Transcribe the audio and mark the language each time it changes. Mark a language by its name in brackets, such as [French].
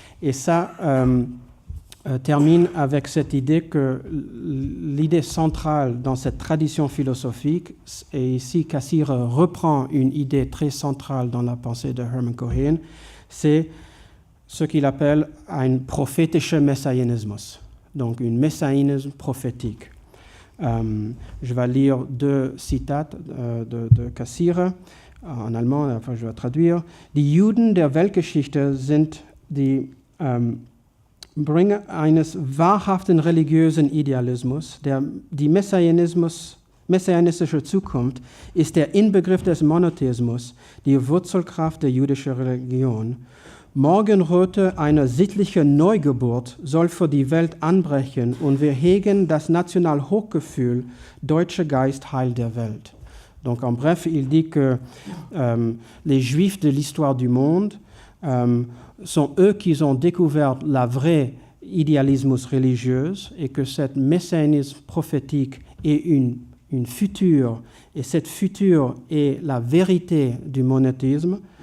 [French] Et ça termine avec cette idée que l'idée centrale dans cette tradition philosophique, et ici Cassirer reprend une idée très centrale dans la pensée de Hermann Cohen, c'est ce qu'il appelle un prophétischer Messianismus, donc un messianisme prophétique. Je vais lire deux citates de Cassirer. En allemand, enfin je vais traduire. [German] Die Juden der Weltgeschichte sind die Bringer eines wahrhaften religiösen Idealismus. Die messianistische Zukunft ist der Inbegriff des Monotheismus, die Wurzelkraft der jüdischen Religion. Morgenröte einer sittlichen Neugeburt soll für die Welt anbrechen und wir hegen das Nationalhochgefühl, deutscher Geist, Heil der Welt. [French] Donc, en bref, il dit que les Juifs de l'histoire du monde sont eux qui ont découvert la vraie idéalisme religieuse et que ce messianisme prophétique est une future, et cette future est la vérité du monothéisme.